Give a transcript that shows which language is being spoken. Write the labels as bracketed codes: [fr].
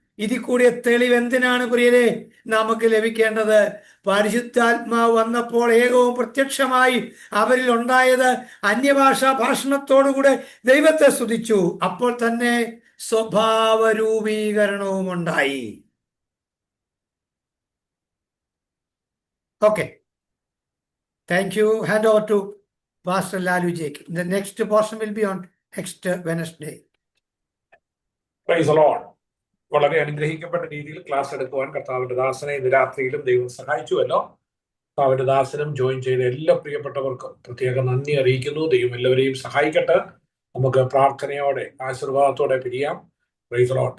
[ml] ഇതിൽ കൂടിയ തെളിവ് എന്തിനാണ് പ്രിയരെ നമുക്ക് ലഭിക്കേണ്ടത്? പരിശുദ്ധാത്മാവ് വന്നപ്പോൾ ഏകവും പ്രത്യക്ഷമായി അവരിൽ ഉണ്ടായത് അന്യഭാഷാ ഭാഷണത്തോടുകൂടെ ദൈവത്തെ സ്തുതിച്ചു. അപ്പോൾ തന്നെ സ്വഭാവ രൂപീകരണവും ഉണ്ടായി. [en] Okay, thank you. Hand over to Pastor Lalu Jake. The next portion will be on next Wednesday. Praise the Lord. [ml] വളരെ അനുഗ്രഹിക്കപ്പെട്ട രീതിയിൽ ക്ലാസ് എടുക്കുവാൻ കർത്താവിന്റെ ദാസനെ ഇന്ന് രാത്രിയിലും ദൈവം സഹായിച്ചുവല്ലോ. കർത്താവിന്റെ ദാസനും ജോയിൻ ചെയ്ത എല്ലാ പ്രിയപ്പെട്ടവർക്കും പ്രത്യേക നന്ദി അറിയിക്കുന്നു. ദൈവം എല്ലാവരെയും സഹായിക്കട്ടെ. നമുക്ക് പ്രാർത്ഥനയോടെ ആശീർവാദത്തോടെ പിരിയാം. [en] Praise the Lord.